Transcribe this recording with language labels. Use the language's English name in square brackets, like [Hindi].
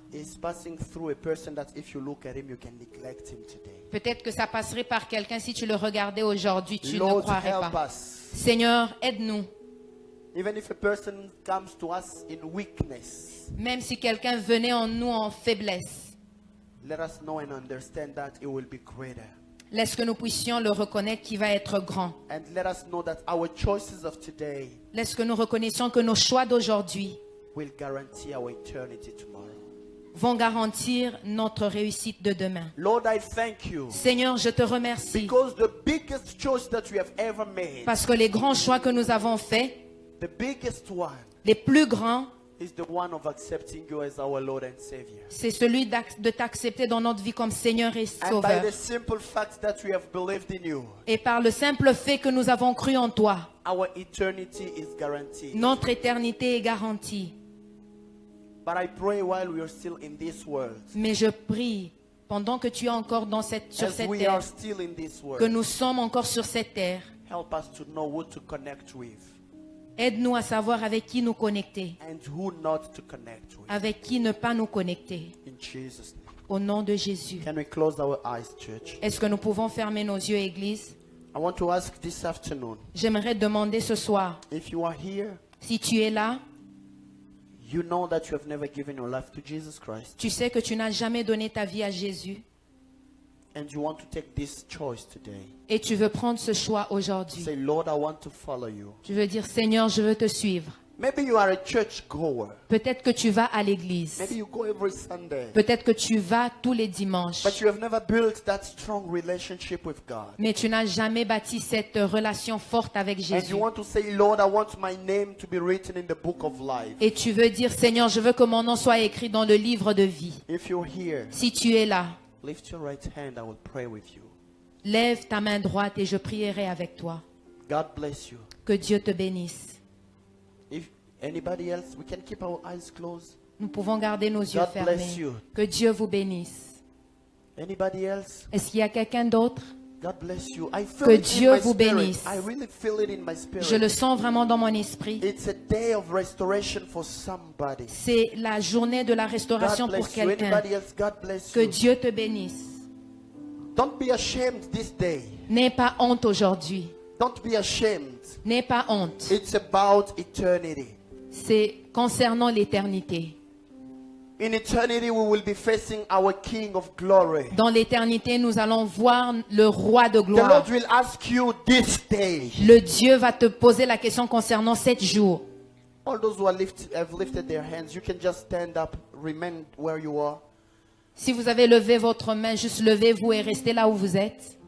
[English] is passing through a person that if you look at him, you can neglect him today. [French] peut-être que ça passerait par quelqu'un, si tu le regardais aujourd'hui, tu ne [English] Lord, [French] croirais [English] help [French] pas. [English] us. [French] Seigneur, aide-nous. [English] Even if a person comes to us in weakness, [French] Même si quelqu'un venait en nous en faiblesse, [English] let us know and understand that it will be greater. [French] laisse que nous puissions le reconnaître qui va être grand. [English] And let us know that our choices of today [French] Laisse que nous reconnaissions que nos choix d'aujourd'hui [English] will guarantee our eternity tomorrow. [French] vont garantir notre réussite de demain. [English] Lord, I thank you [French] Seigneur, je te remercie [English] because the biggest choice that we have ever made, [French] parce que les grands choix que nous avons faits, [English] the biggest one, [French] les plus grands, [English] is the one of accepting you as our Lord and Savior. [French] c'est celui de t'accepter dans notre vie comme Seigneur et [English] And by [French] Sauveur. [English] the simple fact that we have believed in you, [French] Et par le simple fait que nous avons cru en toi, [English] our eternity is guaranteed. [French] notre éternité est garantie. [English] But I pray while we are still in this world, [French] Mais je prie, pendant que tu es encore sur [English] as [French] cette [English] we are [French] terre, [English] still in this [French] que [English] world, [French] nous sommes encore sur cette terre, [English] help us to know who to connect with [French] aide-nous à savoir avec qui nous connecter, [English] and who not to connect with. [French] avec qui ne pas nous connecter. [English] In Jesus' name. [French] Au nom de Jésus. [English] Can we close our eyes, church? [French] Est-ce que nous pouvons fermer nos yeux, Église? [English] I want to ask this afternoon, [French] J'aimerais demander ce soir, [English] if you are here, [French] si tu es là, [English] you know that you have never given your life to Jesus Christ, [French] tu sais que tu n'as jamais donné ta vie à Jésus [English] and you want to take this choice today. [French] et tu veux prendre ce choix aujourd'hui. [English] Say, Lord, I want to follow you. [French] Tu veux dire, Seigneur, je veux te suivre. [English] Maybe you are a church goer. [French] Peut-être que tu vas à l'église. [English] Maybe you go every Sunday. [French] Peut-être que tu vas tous les dimanches. [English] But you have never built that strong relationship with God. [French] Mais tu n'as jamais bâti cette relation forte avec [English] And [French] Jésus. [English] you want to say, Lord, I want my name to be written in the book of life. [French] Et tu veux dire, Seigneur, je veux que mon nom soit écrit dans le livre de vie. [English] If you're here, [French] Si tu es là, [English] lift your right hand. I will pray with you. [French] lève ta main droite et je prierai avec toi. [English] God bless you. [French] Que Dieu te bénisse. [English] If anybody else, we can keep our eyes closed. [French] Nous pouvons garder nos yeux [English] God bless [French] fermés. [English] you. [French] Que Dieu vous bénisse. [English] Anybody else? [French] Est-ce qu'il y a quelqu'un d'autre? [English] God bless you. I feel [French] Que [English] it [French] Dieu [English] in my [French] vous [English] spirit. [French] bénisse. [English] I really feel it in my spirit. [French] Je le sens vraiment dans mon esprit. [English] It's a day of restoration for somebody. [French] C'est la journée de la restauration [English] God [French] pour [English] bless you. [French] quelqu'un. [English] Anybody else? God bless [French] Que [English] you. [French] Dieu te bénisse. [English] Don't be ashamed this day. [French] N'aie pas honte aujourd'hui. [English] Don't be ashamed. [French] N'aie pas honte. [English] It's about eternity. [French] C'est concernant l'éternité. [English] In eternity, we will be facing our King of glory. [French] Dans l'éternité, nous allons voir le roi de [English] The [French] gloire. [English] Lord will ask you this day. [French] Le Dieu va te poser la question concernant 7 jours. [English] All those who have lifted their hands, you can just stand up, remain where you are. [French] Si vous avez levé votre main, juste levez-vous et restez là où vous êtes.